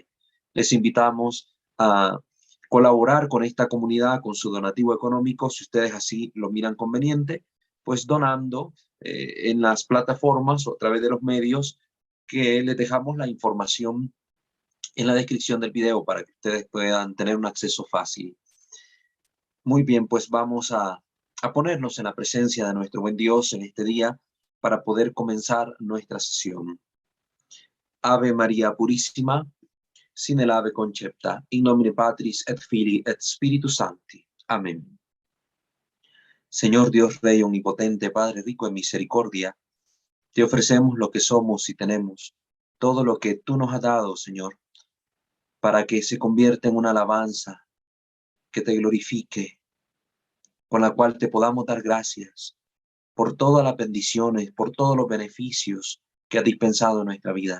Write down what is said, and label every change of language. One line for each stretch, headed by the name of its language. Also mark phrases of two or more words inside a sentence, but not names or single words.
Spanish: Les invitamos a colaborar con esta comunidad con su donativo económico, si ustedes así lo miran conveniente, pues donando en las plataformas o a través de los medios que les dejamos la información en la descripción del video para que ustedes puedan tener un acceso fácil. Muy bien, pues vamos a ponernos en la presencia de nuestro buen Dios en este día para poder comenzar nuestra sesión. Ave María Purísima, sin el ave concepta,
Latin: in nomine Patris et Filii et Spiritus Sancti.
Spanish: Amén. Señor Dios Rey omnipotente, Padre rico en misericordia, te ofrecemos lo que somos y tenemos, todo lo que tú nos has dado, Señor, para que se convierta en una alabanza que te glorifique, con la cual te podamos dar gracias por todas las bendiciones, por todos los beneficios que has dispensado en nuestra vida.